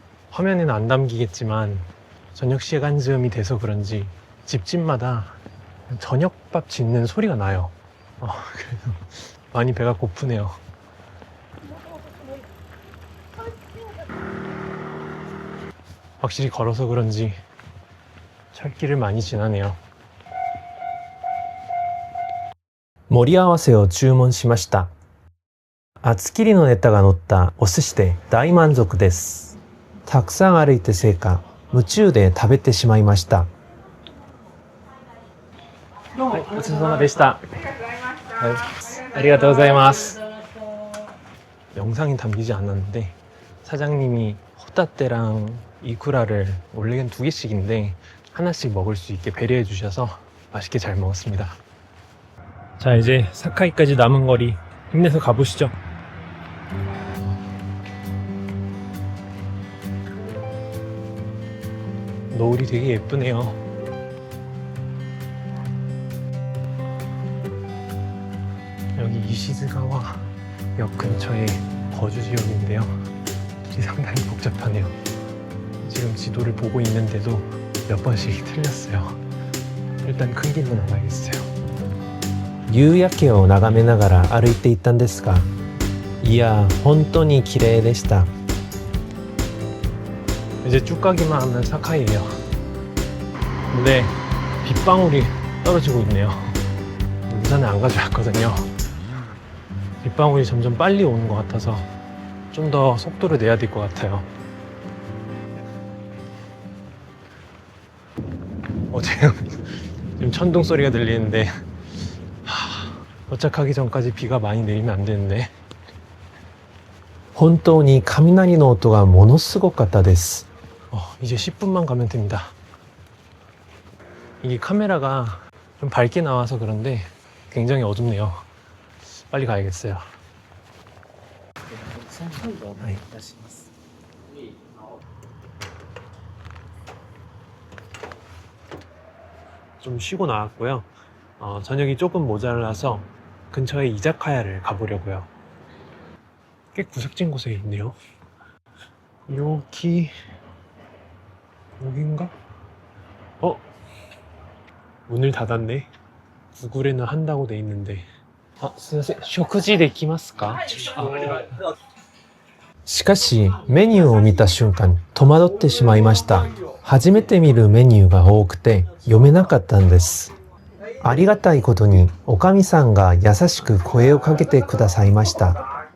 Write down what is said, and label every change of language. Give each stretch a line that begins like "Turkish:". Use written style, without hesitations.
Korean: 화면에는 안 담기겠지만 저녁 시간 즈음이 돼서 그런지 집집마다 저녁밥 짓는 소리가 나요. 그래서 많이 배가 고프네요. 확실히 걸어서 그런지 철길을 많이 지나네요.
Japanese: 盛り合わせを注文しました。厚切りのネタが乗ったお寿司で大満足です。たくさん歩いてせいか夢中で食べてしまいました。はい、ごちそうさまでした。ありがとうございます。
Korean: 영상이 담기지 않았는데 사장님이 호따테랑 이쿠라를 원래는 2개씩인데 하나씩 먹을 수 있게 배려해 주셔서 맛있게 잘 먹었습니다. 자, 이제 사카이까지 남은 거리 힘내서 가보시죠. 노을이 되게 예쁘네요. 여기 이시즈가와 역 근처에 거주 지역인데요. 길이 상당히 복잡하네요. 지금 지도를 보고 있는데도 몇 번씩 틀렸어요. 일단 큰 길로 나가야겠어요.
Japanese: 夕焼けを眺めながら歩いていったんですが、いや本当に綺麗でした。
Korean: 이제 쭉 가기만 하면 사카이예요. 근데 빗방울이 떨어지고 있네요. 우산을 안 가져왔거든요. 빗방울이 점점 빨리 오는 것 같아서 좀 더 속도를 내야 될 것 같아요. 지금 천둥 소리가 들리는데 도착하기 전까지 비가 많이 내리면 안 되는데.
Japanese: 本当に雷の音がものすごかったです。
Korean: 이제 10분만 가면 됩니다. 이게 카메라가 좀 밝게 나와서 그런데 굉장히 어둡네요. 빨리 가야겠어요. 좀 쉬고 나왔고요. 저녁이 조금 모자라서 근처에 이자카야를 가보려고요. 꽤 구석진 곳에 있네요. 여긴가? 문을 닫았네. 구글에는 한다고 돼 있는데.
Japanese: すいません、食事できますか? しかしメニューを見た瞬間戸惑ってしまいました。初めて見るメニューが多くて読めなかったんです。ありがたいことにおかみさんが優しく声をかけてくださいました。